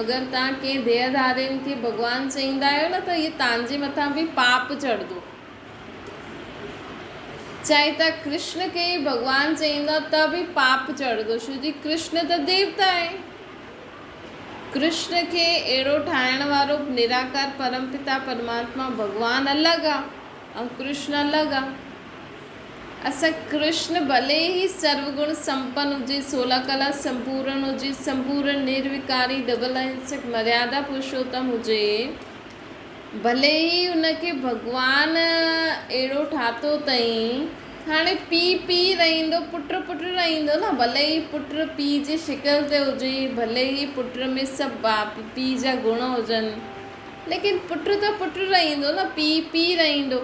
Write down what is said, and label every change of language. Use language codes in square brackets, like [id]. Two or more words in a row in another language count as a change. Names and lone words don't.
[sd] अगरि तव्हां कंहिं देहधारियुनि खे भॻवानु चईंदा आहियो न, त इहे तव्हांजे मथां बि पाप चढ़ंदो। चाहे तव्हां कृष्ण खे भॻवानु चईंदा त बि पाप चढ़ंदो, छो जी कृष्ण त देवता आहे। कृष्ण खे अहिड़ो ठाहिण वारो निराकार परमपिता परमात्मा भॻवानु अलॻि आहे ऐं कृष्ण अलॻि आहे। असां कृष्ण भले ई सर्वगुण संपन्न हुजे, 16 कला संपूर्ण हुजे, संपूर्ण निर्विकारी डबल अहिंसक मर्यादा पुरुषोत्तम हुजे, भले ई उनखे भॻवानु अहिड़ो ठातो अथई, हाणे पीउ रहंदो, पुटु रहंदो न। भले ई पुटु पीउ जे शिकल ते हुजे, भले ई पुट में सभु बाप पीउ जा गुण हुजनि, लेकिन पुटु त पुटु रहंदो न, पीउ रहंदो।